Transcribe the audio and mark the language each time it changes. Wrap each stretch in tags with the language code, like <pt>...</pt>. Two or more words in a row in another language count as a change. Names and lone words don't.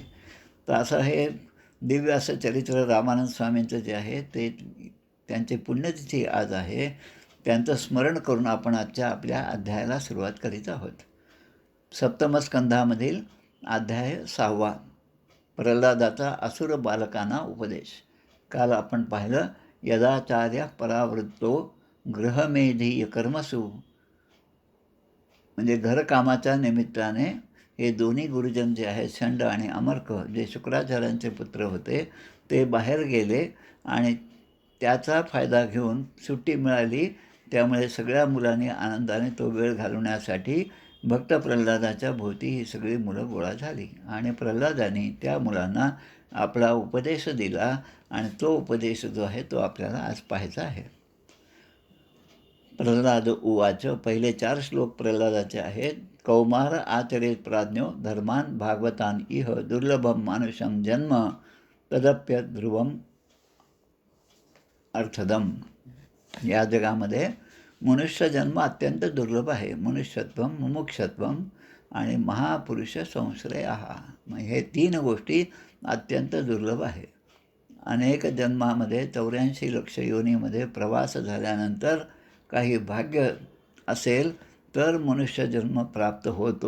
<mr>तर असं हे दिव्य असं चरित्र रामानंद स्वामींचं जे आहे ते त्यांची पुण्यतिथी आज आहे. त्यांचं स्मरण करून आपण आजच्या आपल्या अध्यायाला सुरुवात करीत आहोत. सप्तमस्कंधामधील अध्याय 6, प्रल्हादाचा असुर बालकांना उपदेश. काल आपण पाहिलं</mr> <sa>यदाचार्य परावृत्तो गृहमेधीय कर्मसु,</sa> <mr>म्हणजे घरकामाच्या निमित्ताने हे दोन्ही गुरुजन जे आहेत षंड आणि अमर्क, जे शुक्राचार्यांचे पुत्र होते, ते बाहेर गेले आणि त्याचा फायदा घेऊन सुट्टी मिळाली, त्यामुळे सगळ्या मुलांनी आनंदाने तो वेळ घालवण्यासाठी भक्त प्रल्हादाच्या भोवती ही सगळी मुलं गोळा झाली आणि प्रल्हादाने त्या मुलांना आपला उपदेश दिला आणि तो उपदेश जो आहे तो आपल्याला आज पाहायचा आहे.</mr> <sa>प्रल्हाद उवाच,</sa> <mr>पहिले 4 श्लोक प्रल्हादाचे आहेत.</mr> <sa>कौमार आचरेत प्राज्ञो धर्मान भागवतान इह दुर्लभम मानुषम जन्म तदप्य ध्रुवम अर्थदम.</sa> <mr>या जगामध्ये मनुष्य जन्म अत्यंत दुर्लभ आहे.</mr> <sa>मनुष्यत्वम मुमुक्षत्वम आणि महापुरुष संश्रयः.</sa> <mr>मग हे 3 गोष्टी अत्यंत दुर्लभ आहे. अनेक जन्मामध्ये 84 लक्ष योनीमध्ये प्रवास झाल्यानंतर काही भाग्य असेल तर मनुष्यजन्म प्राप्त होतो.</mr>